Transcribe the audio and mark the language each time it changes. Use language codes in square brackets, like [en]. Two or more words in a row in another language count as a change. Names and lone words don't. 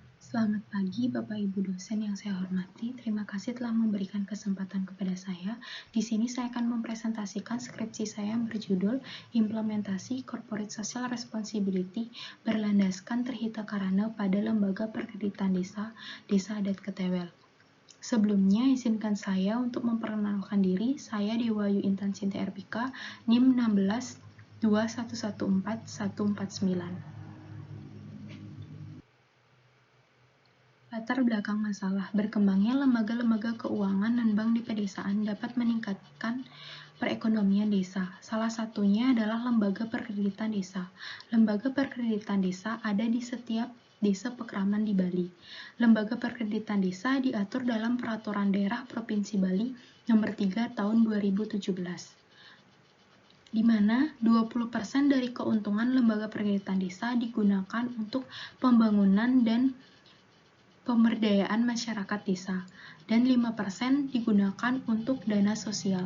[id] Selamat pagi Bapak Ibu dosen yang saya hormati. Terima kasih telah memberikan kesempatan kepada saya. Di sini saya akan mempresentasikan skripsi saya yang berjudul Implementasi [en] Corporate Social Responsibility [id] berlandaskan Trihita Karana pada Lembaga Perkreditan Desa, Desa Adat Ketewel. Sebelumnya, izinkan saya untuk memperkenalkan diri. Saya Dewayu Intan Sinta Erpika, NIM 16 2114149. Latar belakang masalah, berkembangnya lembaga-lembaga keuangan dan bank di pedesaan dapat meningkatkan perekonomian desa. Salah satunya adalah lembaga perkreditan desa. Lembaga perkreditan desa ada di setiap desa pekraman di Bali. Lembaga perkreditan desa diatur dalam Peraturan Daerah Provinsi Bali Nomor 3 Tahun 2017. Di mana 20% dari keuntungan lembaga perkreditan desa digunakan untuk pembangunan dan pemberdayaan masyarakat desa, dan 5% digunakan untuk dana sosial.